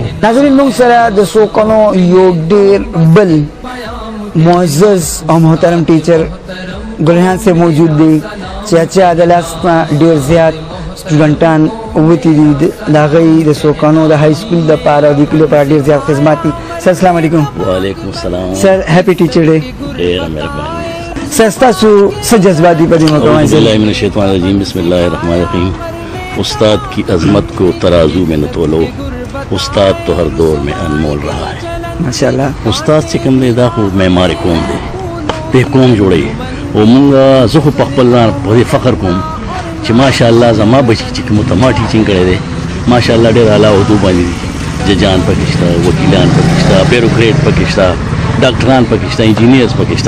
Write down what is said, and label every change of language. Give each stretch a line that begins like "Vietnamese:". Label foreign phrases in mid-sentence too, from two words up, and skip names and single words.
Pashto: ناظرین، موږ سره د څوکونو یو ډېر بل معزز او محترم ټیچر ګلریحان صاحب موجود دی چې اچھا د لاس نه ډېر زیات سټوډنټان وتی دي، د هغوی د څوکونو د
English: high school
Pashto: دپاره او د کلي لپاره ډېر زیات خدمات دي.
Arabic: سر السلام علیکم. وعلیکم السلام.
English: Sir happy teacher day.
Pashto: ډېره مهرباني. سر ستاسو څه جذبات دي په دې موقع باندې؟
Arabic: اعوذ باللہ من الشیطان الرجیم، بسم اللہ الرحمن الرحیم.
Urdu: استاد کی عظمت کو ترازو میں نہ تولو، استاد تو ہر دور میں انمول رہا ہے.
Arabic: ماشاءاللہ
Pashto: استاد چې کوم دی دا خو معمار قوم دی، دې قوم جوړوي. او مونږ زه خو په خپل ځان په دې فخر کوم چې ماشاءالله زما بچي چې کوم ته ما ټیچینګ کړی دی ماشاءالله ډېر اعلی عهدو باندې دي. ججان پکې شته، وکیلان پکې شته، بیروکریټ پکې شته، ډاکټران پکې شته، انجینیرز پکې شته.